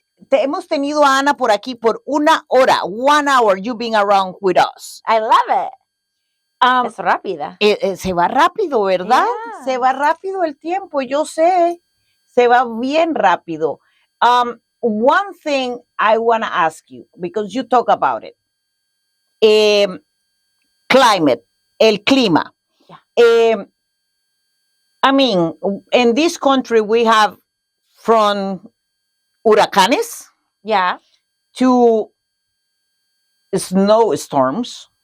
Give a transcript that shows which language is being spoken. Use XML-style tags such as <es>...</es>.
<es>Hemos tenido a Ana por aquí por 1 hora.</es> <en>1 hour you being around with us. I love it.</en> <es>Es rápida. Se va rápido, ¿verdad?</es> <en>Yeah.</en> <es>Se va rápido el tiempo, yo sé. Se va bien rápido.</es> <en>One thing I want to ask you, because you talk about it.</en> <es>Climate, el clima.</es> <en>Yeah. I mean, in this country, we have from huracanes to snowstorms.</en>